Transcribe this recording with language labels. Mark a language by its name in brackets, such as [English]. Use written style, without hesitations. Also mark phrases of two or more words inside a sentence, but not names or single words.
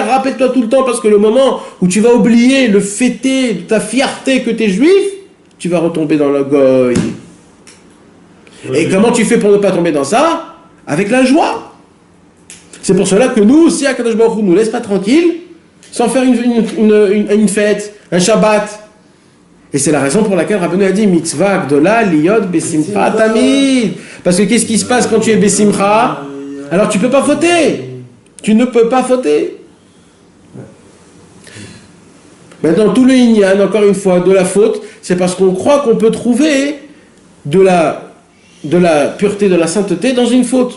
[French] Rappelle-toi tout le temps parce que le moment où tu vas oublier le fêter de ta fierté que tu es juif, tu vas retomber dans le goy. Et comment tu fais pour ne pas tomber dans ça? Avec la joie. C'est pour cela que nous, si Akadosh Baruch Hu nous laisse pas tranquille, sans faire une fête, un Shabbat. Et c'est la raison pour laquelle Rabbeinu a dit [Hebrew] מצוה גדולה להיות בשמחה תמיד. [French] Parce que qu'est-ce qui se passe quand tu es besimcha? Alors tu peux pas fauter. Tu ne peux pas fauter. Maintenant tout le inyan, encore une fois, de la faute, c'est parce qu'on croit qu'on peut trouver de la pureté, de la sainteté dans une faute.